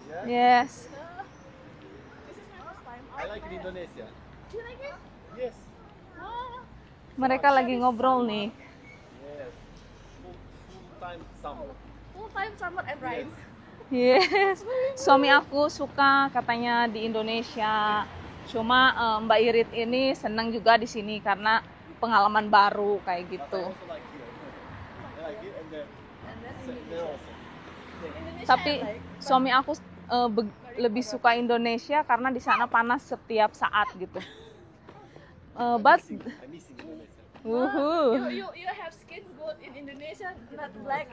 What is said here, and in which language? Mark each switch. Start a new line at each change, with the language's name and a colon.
English: yes. This is my first time. I like in Indonesia. You like it? Yes.
Indonesian: Mereka lagi ngobrol nih.
English: Yes. Full time summer. Full time summer and rain. Yes.
Indonesian: Suami aku suka katanya di Indonesia. Cuma Mbak Irit ini senang juga di sini karena pengalaman baru kayak gitu.
English: Also like here. I like it and then there also.
Indonesian: Tapi suami aku lebih suka Indonesia karena di sana panas setiap saat gitu.
English: But I'm missing Indonesia. wuhu. You have skin good in Indonesia, not black.